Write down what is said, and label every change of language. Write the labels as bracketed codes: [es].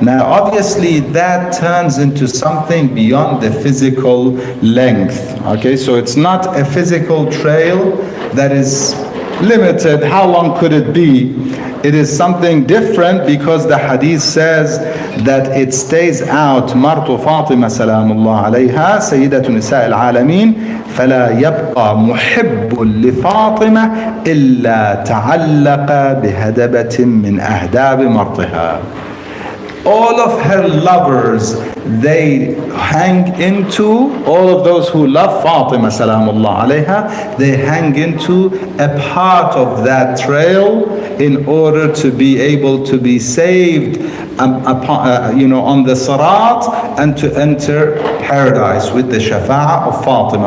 [en] Now obviously that turns into something beyond the physical length. Okay, so it's not a physical trail that is limited. How long could it be? It is something different because the hadith says that it stays out. [ar] Martu Fatima salamullah alayha sayyidatu nisa al-alamin فلا يبقى محب لفاطمة إلا تعلق بهدبة من أهداب مرتها. [en] All of her lovers, they hang into, all of those who love Fatima salamullah alayha, they hang into a part of that trail in order to be able to be saved on the Sirat and to enter paradise with the shafa'ah of Fatima.